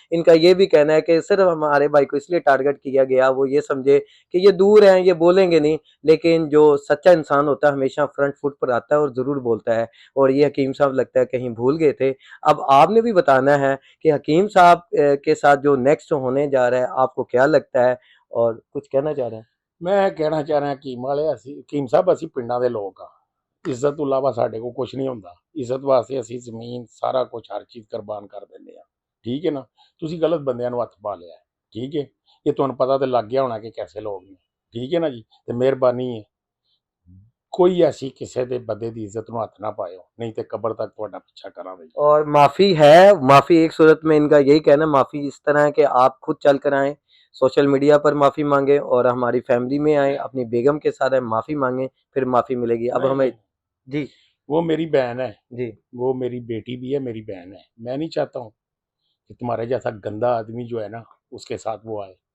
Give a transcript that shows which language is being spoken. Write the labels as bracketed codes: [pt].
[hi] इनका ये भी कहना है कि सिर्फ हमारे भाई को इसलिए टारगेट किया गया, वो ये समझे कि ये दूर हैं, ये बोलेंगे नहीं, लेकिन जो सच्चा इंसान होता है हमेशा फ्रंट फुट पर आता है और जरूर बोलता है। और ये हकीम साहब लगता है कहीं भूल गए थे। अब आपने भी बताना है कि हकीम साहब के साथ जो नेक्स्ट होने जा रहा है आपको क्या लगता है, और कुछ कहना चाह रहे हैं। मैं कहना चाह रहा हकीम वाले, [pa] हकीम साहब ਅਸੀਂ ਪਿੰਡਾਂ ਦੇ ਲੋਕ ਆ, ਇੱਜ਼ਤ ਤੋਂ ਇਲਾਵਾ ਸਾਡੇ ਕੋਲ ਕੁਝ ਨਹੀਂ ਹੁੰਦਾ। ਇੱਜ਼ਤ ਵਾਸਤੇ ਅਸੀਂ ਜ਼ਮੀਨ ਸਾਰਾ ਕੁਝ ਹਰ ਚੀਜ਼ ਕੁਰਬਾਨ ਕਰ ਦਿੰਦੇ ਆ, ਠੀਕ ਹੈ ਨਾ। ਤੁਸੀਂ ਗਲਤ ਬੰਦਿਆਂ ਨੂੰ ਹੱਥ ਪਾ ਲਿਆ, ਠੀਕ ਹੈ। ਇਹ ਤੁਹਾਨੂੰ ਪਤਾ ਤੇ ਲੱਗ ਗਿਆ ਹੋਣਾ ਕਿ ਕੈਸੇ ਲੋਕ ਨੇ, ਠੀਕ ਹੈ ਨਾ ਜੀ। ਤੇ ਮਿਹਰਬਾਨੀ ਹੈ, ਕੋਈ ਐਸੀ ਕਿਸੇ ਦੇ ਬੰਦੇ ਦੀ ਇੱਜ਼ਤ ਨੂੰ ਹੱਥ ਨਾ ਪਾਇਓ, [hi] नहीं तो कब्र तक [pa] ਤੁਹਾਡਾ ਪਿੱਛਾ ਕਰਾਂਗੇ। [hi] और माफी है, माफी एक सूरत में इनका यही कहना, माफी इस तरह है कि आप खुद चल कर आए, सोशल मीडिया पर माफी मांगे और हमारी फैमिली में आए, अपनी बेगम के साथ आए, माफी मांगे, फिर माफी मिलेगी। अब हमें जी वो मेरी बहन है जी वो मेरी बेटी भी है, मेरी बहन है। मैं नहीं चाहता हूँ कि तुम्हारे जैसा गंदा आदमी जो है ना उसके साथ वो आए।